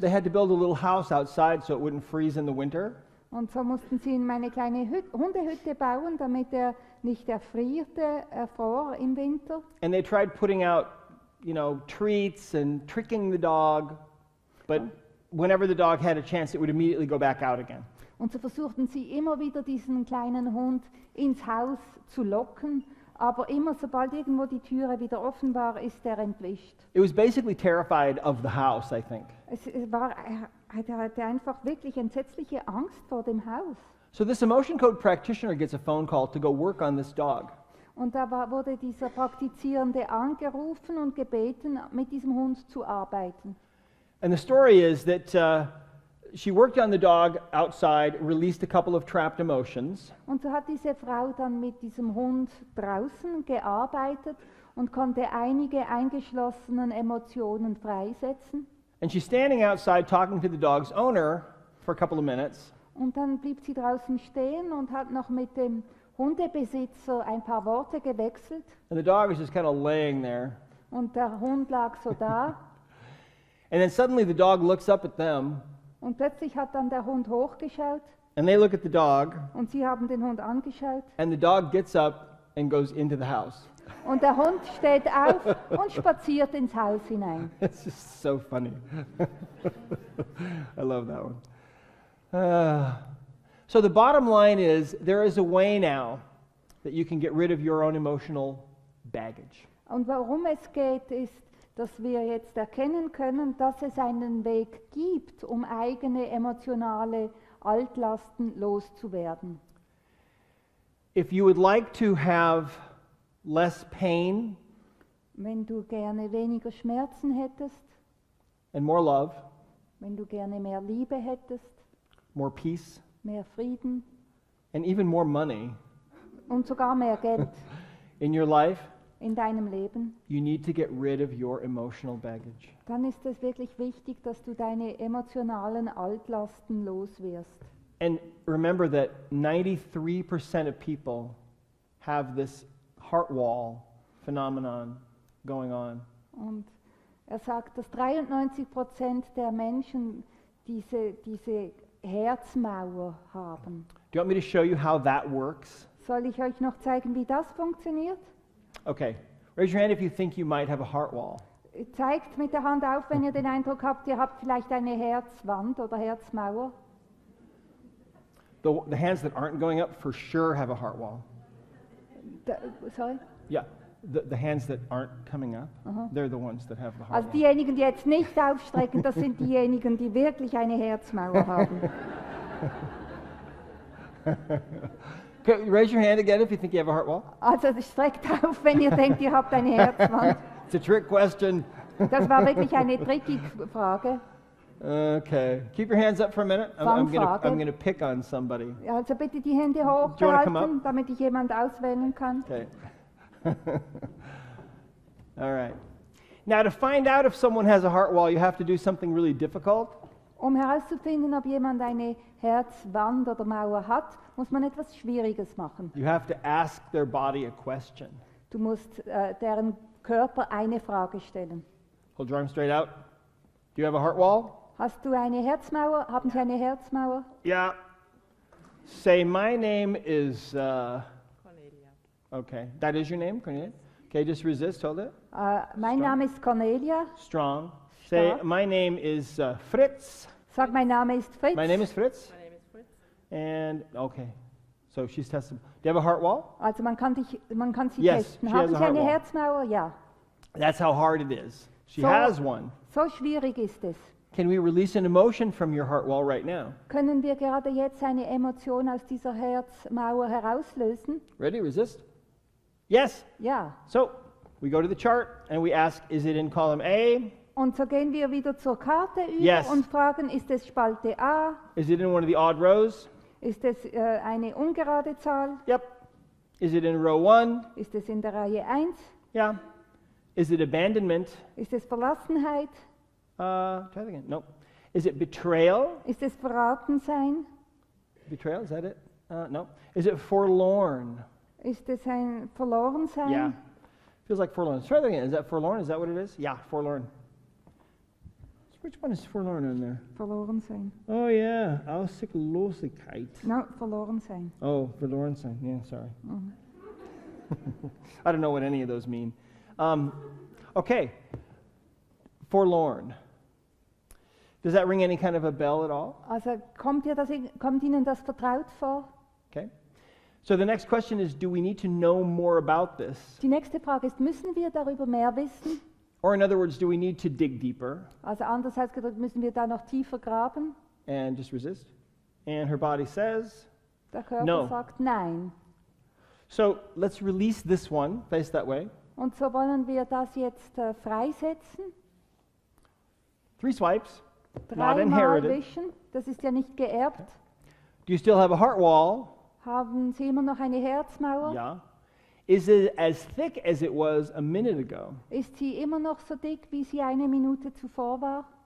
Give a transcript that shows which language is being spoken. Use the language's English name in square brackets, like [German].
[English] They had to build a little house outside so it wouldn't freeze in the winter. [German] Und so mussten sie ihm eine kleine Hundehütte bauen, damit er nicht erfror im Winter. [English] And they tried putting out, treats and tricking the dog, but whenever the dog had a chance, it would immediately go back out again. [German] Und so versuchten sie immer wieder diesen kleinen Hund ins Haus zu locken, aber immer sobald irgendwo die Türe wieder offen war, ist er entwischt. [English] It was basically terrified of the house, I think. [German] Er hatte einfach wirklich entsetzliche Angst vor dem Haus. [English] So this emotion code practitioner gets a phone call to go work on this dog. [German] Und da wurde dieser Praktizierende angerufen und gebeten, mit diesem Hund zu arbeiten. [English] And the story is that she worked on the dog outside, released a couple of trapped emotions, [German] Und so hat diese Frau dann mit diesem Hund draußen gearbeitet und konnte einige eingeschlossenen Emotionen freisetzen. [English] and she's standing outside talking to the dog's owner for a couple of minutes. [German] Und dann blieb sie draußen stehen und hat noch mit dem Hundebesitzer ein paar Worte gewechselt. [English] And the dog is just kind of laying there. [German] Und der Hund lag so da. [English] And then suddenly the dog looks up at them, [German] Und plötzlich hat dann der Hund hochgeschaut [English] and they look at the dog, [German] und sie haben den Hund angeschaut. [English] and the dog gets up and goes into the house. [German] Und der Hund steht auf und spaziert ins Haus hinein. [English] It's just so funny. I love that one. So the bottom line is there is a way now that you can get rid of your own emotional baggage. [German] Und worum es geht, ist, dass wir jetzt erkennen können, dass es einen Weg gibt, um eigene emotionale Altlasten loszuwerden. [English] If you would like to have less pain [German] Wenn du gerne weniger Schmerzen hättest, [English] and more love, [German] wenn du gerne mehr Liebe hättest, [English] more peace, [German] mehr Frieden [English] and even more money [German] und sogar mehr Geld [English] in your life, [German] in deinem Leben, [English] you need to get rid of your emotional baggage. [German] dann ist es wirklich wichtig, dass du deine emotionalen Altlasten loswirst. [English] And remember that 93% of people have this heart wall phenomenon going on. [German] Und er sagt, dass 93% der Menschen diese Herzmauer haben. [English] Do you want me to show you how that works? [German] Soll ich euch noch zeigen, wie das funktioniert? [English] Okay. Raise your hand if you think you might have a heart wall. [German] Zeigt mit der Hand auf, wenn ihr den Eindruck habt, ihr habt vielleicht eine Herzwand oder Herzmauer. [English] The hands that aren't going up for sure have a heart wall. Sorry? Yeah. The hands that aren't coming up, they're the ones that have the heart [German] Also [English] wall. [German] diejenigen, die jetzt nicht aufstrecken, das sind diejenigen, die wirklich eine Herzmauer haben. [English] Okay, raise your hand again if you think you have a heart wall. [German] Also streckt auf, wenn ihr denkt, ihr habt eine Herzwand. [English] It's a trick question. [German] Das war wirklich eine trickige Frage. [English] Okay. Keep your hands up for a minute. [German] Fangfrage. [English] I'm gonna pick on somebody. [German] Also bitte die Hände [English] you wanna come [German] hochhalten, damit ich jemand auswählen kann. [English] Okay. All right. Now, to find out if someone has a heart wall, you have to do something really difficult. [German] Um herauszufinden, ob jemand eine Herzwand oder Mauer hat, muss man etwas Schwieriges machen. [English] You have to ask their body a question. [German] Du musst deren Körper eine Frage stellen. [English] Hold your arm straight out. Do you have a heart wall? [German] Hast du eine Herzmauer? Haben Sie eine Herzmauer? [English] Yeah. Say, my name is. Cornelia. Okay, that is your name, Cornelia? Okay, just resist, hold it. [German] Mein [English] Strong. [German] Name ist Cornelia. [English] Strong. Say, [German] Stark. [English] my name is Fritz. [German] Sag, mein Name ist Fritz. [English] My name is Fritz. My name is Fritz. And, okay. So she's tested. Do you have a heart wall? [German] Also man kann sie [English] Yes, [German] testen. [English] she [German] Haben [English] has a [German] Sie eine [English] heart wall. [German] Herzmauer? Ja. [English] That's how hard it is. She [German] So- [English] has one. [German] So schwierig ist es. [English] Can we release an emotion from your heart wall right now? [German] Können wir gerade jetzt eine Emotion aus dieser Herzmauer herauslösen? [English] Ready? Resist? Yes. [German] Ja. [English] So we go to the chart and we ask, is it in column A? [German] Und so gehen wir wieder zur Karte über [English] Yes. [German] und fragen, ist es Spalte A? [English] Is it in one of the odd rows? [German] Ist es eine ungerade Zahl? [English] Yep. Is it in row 1? [German] Ist es in der Reihe 1? [English] Yeah. Is it abandonment? [German] Ist es Verlassenheit? [English] Try that again. Nope. Is it betrayal? [German] Ist es Verratensein? [English] Betrayal, is that it? No. Is it forlorn? [German] Ist es ein Verlorensein? [English] Yeah. Feels like forlorn. Try that again. Is that forlorn? Is that what it is? Yeah, forlorn. Which one is forlorn in there? [German] Verlorensein. [English] Oh, yeah. [German] Aussiglosigkeit. No, Verlorensein. [English] Oh, forlorn sign. Yeah, sorry. I don't know what any of those mean. Okay. Forlorn. Does that ring any kind of a bell at all? [German] Also kommt Ihnen das vertraut vor? [English] Okay. So the next question is, do we need to know more about this? [German] Die nächste Frage ist, müssen wir darüber mehr wissen? [English] Or in other words, do we need to dig deeper [German] Also anders ausgedrückt, müssen wir da noch tiefer graben? [English] and just resist? And her body says, [German] Der Körper [English] No. [German] sagt nein. [English] so let's release this one, face that way. [German] Und so wollen wir das jetzt freisetzen. [English] 3 swipes, not [German] Dreimal [English] inherited. [German] wischen, das ist ja nicht geerbt. [English] Do you still have a heart wall? [German] Haben Sie immer noch eine Herzmauer? [English] Yeah. Is it as thick as it was a minute ago? [German] Ist sie immer noch so dick, wie sie eine Minute zuvor war?